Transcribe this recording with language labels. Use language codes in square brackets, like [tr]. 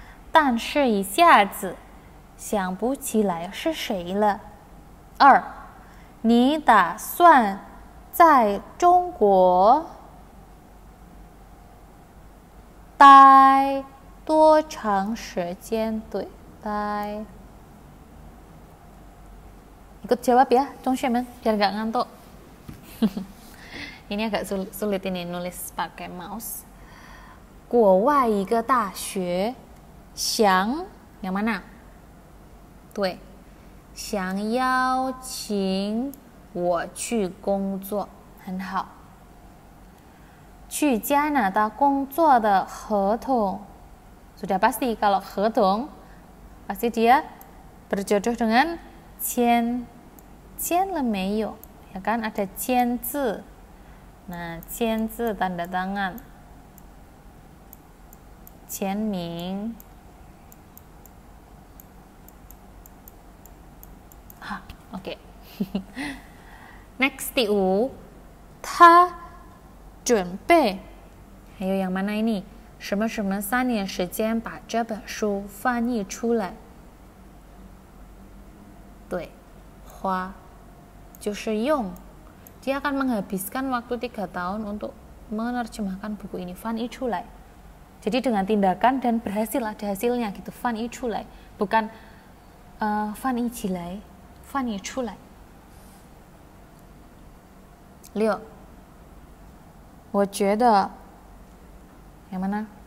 [zh] 但是一下子想不起来是谁了. 2. 你打算在中国待多长时间? 对，待. [id] Ikut jawab ya, [zh] 同学们, [id] biar gak ngantuk. Ini agak sulit ini nulis pakai mouse. [zh] 国外一个大学想 [id] yang mana? [zh] 对，想邀请我去工作，很好。去加拿大工作的合同 [id] sudah pasti kalau 合同 pasti dia berjodoh dengan [zh] 签了没有? [id] Ya kan ada 签字. Nah, 签字 tanda tangan. [zh] 签名。好 ，OK 。 [en] Next [zh] 第5，他准备，还有 [id] yang mana ini？ [zh] 什么什么3年时间把这本书翻译出来？对，花就是用。 [id] Dia akan menghabiskan waktu 3 tahun untuk menerjemahkan buku ini. [zh] 翻译出来。 [id] Jadi dengan tindakan dan berhasil, ada hasilnya gitu. [zh] 翻译出来， bukan 翻译起来，翻译出来。 6，我觉得 [id] yang mana？